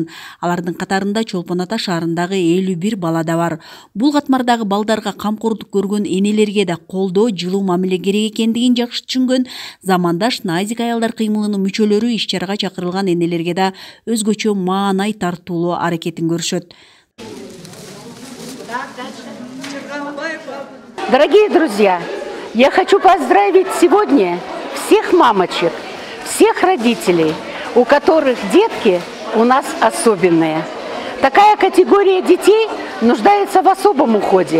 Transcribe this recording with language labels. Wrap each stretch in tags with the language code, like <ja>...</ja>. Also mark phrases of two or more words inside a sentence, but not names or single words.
<ky>Алардын катарында Чолпон Ата шаарындагы 51 бала да бар. Бул катмардагы балдарга камкордук көргөн энелерге да колдоо, жылуу мамиле керек экендигин жакшы түшүнгөн замандаш найзик аялдар кыймылынын мүчөлөрү иш-чарага чакырылган энелерге да өзгөчө маанай тартуулоо аракетин көрүшөт.</ky> <ru>Дорогие друзья, я хочу поздравить сегодня всех мамочек, всех родителей, у которых детки у нас особенные. Такая категория детей нуждается в особом уходе.</ru>